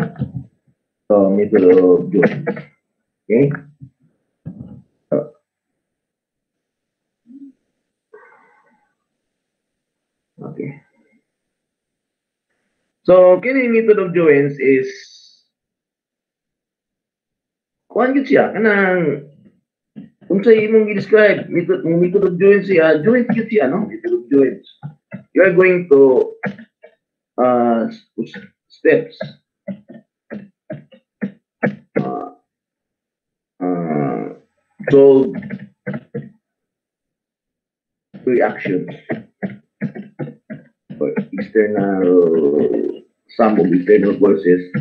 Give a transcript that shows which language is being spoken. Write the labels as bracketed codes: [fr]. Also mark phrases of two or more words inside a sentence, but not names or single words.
[en] So method of joints. Okay. Okay. [ceb] So kini [en] method of joints [ceb] is kuan gid siya kanang unsa imong gi-describe [en] method of joints [ceb] siya, joint gid siya, no? [en] Method of joints. You are going to uh, steps solve reactions or external sum of external forces.